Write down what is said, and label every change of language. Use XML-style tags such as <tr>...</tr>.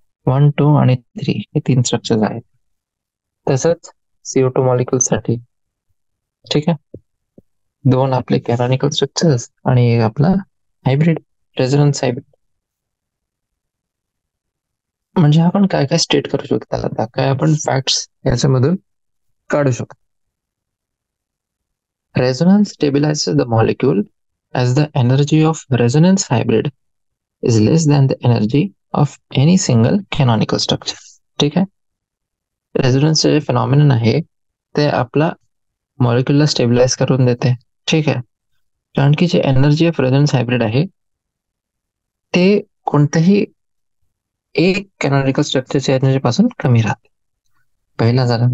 <mr>1, 2 आणि 3 हे 3 स्ट्रक्चर्स आहेत. तसंच CO2 मॉलिक्यूल साठी ठीक आहे 2 आपले कॅनॉनिकल स्ट्रक्चर्स आणि एक आपला हायब्रिड, रेझोनन्स हायब्रिड. म्हणजे आपण काय काय स्टेट करू शकतो, आता काय आपण फॅक्ट्स याच्यामधून काढू शकतो.</mr> <en>Resonance stabilises the molecule as the energy of resonance hybrid is less than the energy of any single canonical structure.</en> <mr>ठीक आहे. रेझोनन्सचे जे फिनॉमिनन आहे ते आपला मॉलिक्युलला स्टेबिलाइज करून देते. ठीक आहे. कारण की जे एनर्जी ऑफ रेझोनन्स हायब्रिड आहे ते कोणत्याही एक कॅनॉनिकल स्ट्रक्चरच्या एनर्जी पासून कमी राहते. पहिला झाला.</mr>